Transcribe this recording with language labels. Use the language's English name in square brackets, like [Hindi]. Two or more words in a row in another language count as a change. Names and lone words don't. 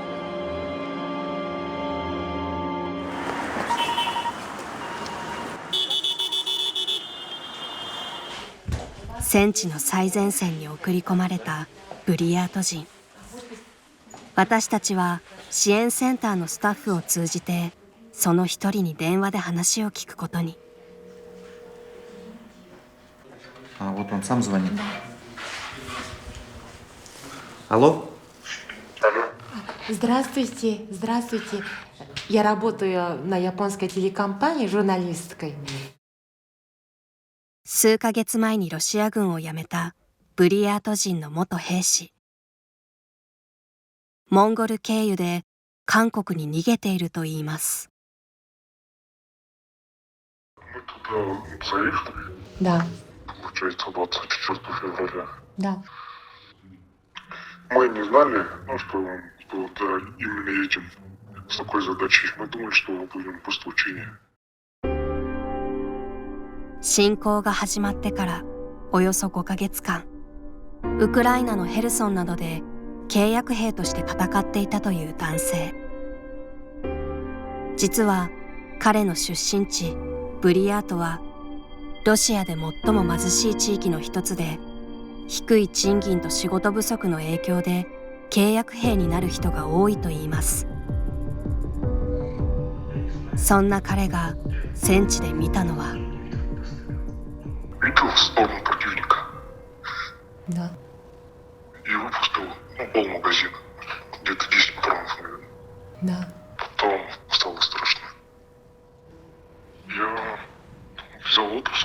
[Japanese] 戦地の最前線に送り込まれたブリヤート人。私たちは支援センターのスタッフを通じて、その一人に電話で話を聞くことに。 [Russian] Вот он сам звонит. Алло? Здравствуйте, здравствуйте. Я работаю на японской телекомпании журналисткой. [Japanese] 数ヶ月前にロシア軍を辞めたブリヤート人の元兵士。モンゴル経由で韓国に逃げているといいます。 [Russian] Да. Получается, 24 февраля. Да. Мы не знали, что именно едем с такой задачей. Мы думали, что будем просто учения. [Japanese] 侵攻が始まってからおよそ5ヶ月間、ウクライナのヘルソンなどで契約兵として戦っていたという男性。実は彼の出身地ブリヤートはロシアで最も貧しい地域の一つで、低い賃金と仕事不足の影響で契約兵になる人が多いといいます。そんな彼が戦地で見たのは、 [Russian] Видел сторону противника. Да. И выпустил полмагазина. Где-то 10 патронов, наверное. Да. Потом стало страшно. Я взял отпуск.